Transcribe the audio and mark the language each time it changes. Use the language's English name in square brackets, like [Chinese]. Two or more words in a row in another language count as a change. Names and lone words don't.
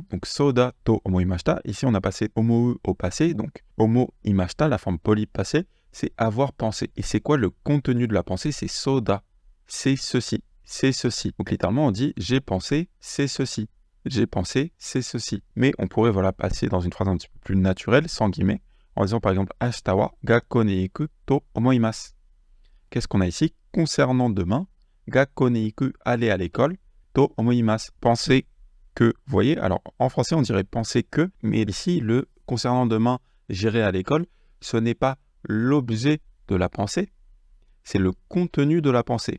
[French] Donc, [Japanese] そうだと思いました. [French] Ici, on a passé omoe au passé, donc omoimashita, la forme polie passée, c'est avoir pensé. Et c'est quoi le contenu de la pensée? C'est soda. C'est ceci. C'est ceci. Donc, littéralement, on dit j'ai pensé, c'est ceci. J'ai pensé, c'est ceci. Mais on pourrait passer dans une phrase un petit peu plus naturelle, sans guillemets, en disant par exemple [Japanese] 明日は学校に行くと思います. [French] Qu'est-ce qu'on a ici? Concernant demain, [Japanese] 学校に行く, [French] aller à l'école, [Japanese] と思います. [French] Penser que, vous voyez, alors en français on dirait penser que, mais ici le concernant demain, j'irai à l'école, ce n'est pas l'objet de la pensée, c'est le contenu de la pensée.